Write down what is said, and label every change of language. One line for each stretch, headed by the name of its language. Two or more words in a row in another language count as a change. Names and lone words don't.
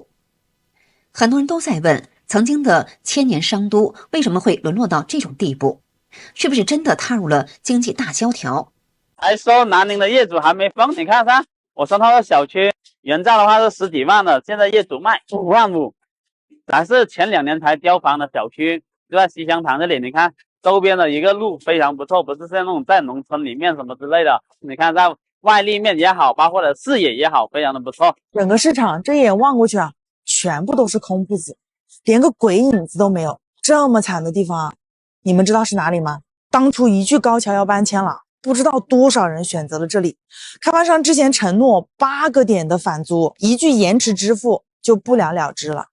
Chinese: 很多人都在問，曾經的千年商都為什麼會淪落到這種地步？是不是真的踏入了經濟大蕭條？還說南寧的業主還沒封，你看噻，我說他的小區原價的話是10幾萬的，現在業主賣5萬5，咱是前2年才交房的小區，就在西鄉塘這裡，你看周邊的一個路非常不錯，不是像那種在農村裡面什麼之類的，你看在外立面也好，包括的視野也好，非常的不錯。整個市場這一眼望過去啊，全部都是空鋪子，連個鬼影子都沒有。這麼慘的地方啊，你們知道是哪裡嗎？當初一句高橋要搬遷了，不知道多少人選擇了這裡。開發商之前承諾8個點的返租，一句延遲支付就不了了之了。